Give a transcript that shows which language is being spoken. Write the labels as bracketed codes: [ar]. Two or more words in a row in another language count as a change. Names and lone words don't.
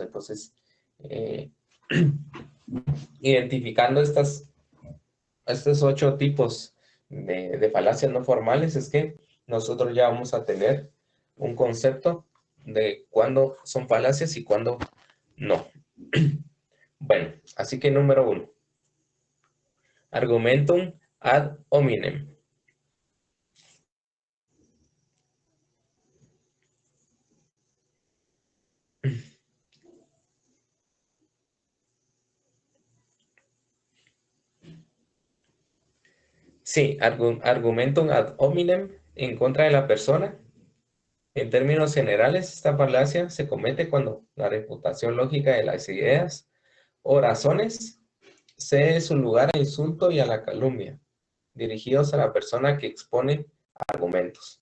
[es] Entonces, identificando estos 8 tipos de falacias no formales, es que nosotros ya vamos a tener un concepto de cuándo son falacias y cuándo no. Bueno, así que número 1. [la] Argumentum ad hominem. Sí, argumentum ad hominem, [es] en contra de la persona. En términos generales, esta falacia se comete cuando la reputación lógica de las ideas o razones cede su lugar al insulto y a la calumnia, dirigidos a la persona que expone argumentos.